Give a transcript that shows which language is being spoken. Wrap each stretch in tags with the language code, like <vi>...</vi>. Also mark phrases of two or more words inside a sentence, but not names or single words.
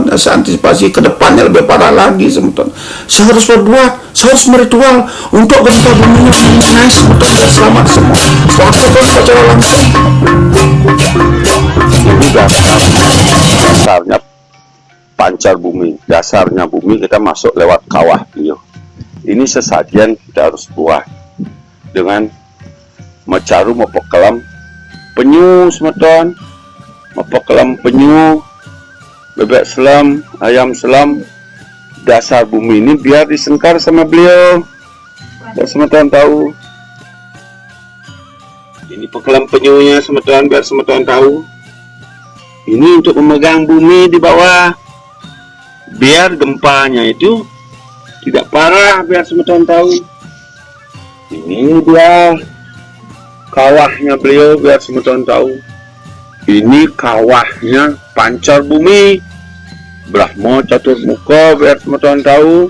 <id>Saya antisipasi ke depannya lebih parah lagi semeton. Saya harus berbuat, saya harus meritual untuk gempa bumi naik semeton dan selamat semua. Waktu secara langsung. Ini dasarnya pancar bumi, dasarnya bumi, kita masuk lewat kawah beliau. Ini sesajian kita harus buat dengan</id> <ban>mecaru mepekelam</ban> <id>penyu semeton, mepekelam penyu, bebek selam, ayam selam, dasar bumi ini biar disengkar sama beliau, biar semeton tahu. Ini pekelam penyunya semeton, biar semeton tahu. Ini untuk memegang bumi di bawah, biar gempanya itu tidak parah, biar semeton tahu. Ini dia kawahnya beliau, biar semeton tahu. Ini kawahnya pancar bumi Brahmo Caturmuka, biar semeton tahu.</id>